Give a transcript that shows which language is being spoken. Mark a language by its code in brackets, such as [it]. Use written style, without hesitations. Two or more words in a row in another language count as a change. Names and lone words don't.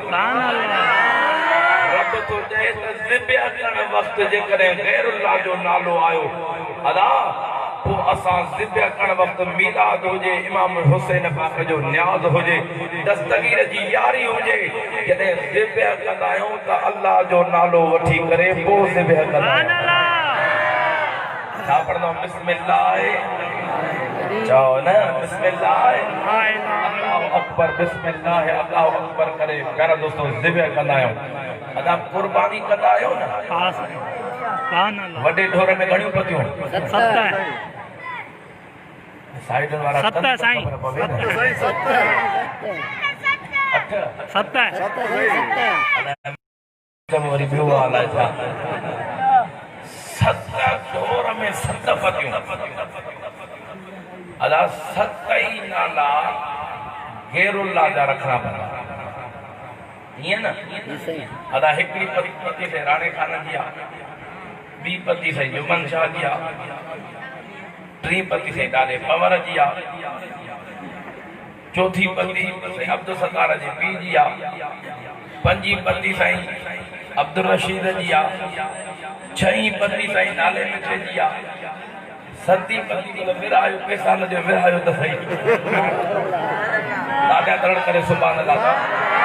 [sd] रब तो चए त ज़िबह करण वक़्तु जेकॾहिं गैरुल्लाह जो नालो आयो अदा पोइ असां ज़िबह करण वक़्तु मीलाद हुजे, इमाम हुसैन पाक जो न्याज़ हुजे, दस्तगीर जी यारी हुजे, जॾहिं ज़िबह कंदा आहियूं त अल्लाह जो नालो वठी करे पोइ ज़िबह कंदा आहियूं। छा पढ़ंदो? बिस्मिल्लाह चओ न, [ar] بسم الله الله أكبر, بسم الله الله أكبر [sd] करे प्यारा दोस्तों ज़िबह कंदा आहियूं। अदा कुर्बानी कंदा आहियो न? वॾे ढोर में घणियूं पतियूं? साइड वारा वरी ॿियो हाल आहे छा? 7 ढोर में 7 पतियूं। अदा 7 ई नाला गैरुल्लाह जा रखना पवंदा ईअं न? अदा हिकिड़ी पति से राणे खान जी आहे, ॿी पति से जुमन शाह जी आहे, टी पति से ॾाढे पवर जी आहे, चौथी पति से अब्दुल सत्तार जे पीउ जी आहे, 5हीं पति साईं अब्दुल रशीद जी आहे, 6हीं पति साईं नाले मिठे जी आहे, 7हीं पति को विरायो पैसा न जो विरायो त सही। ॾाढा तरण करे [ar] سبحان الله.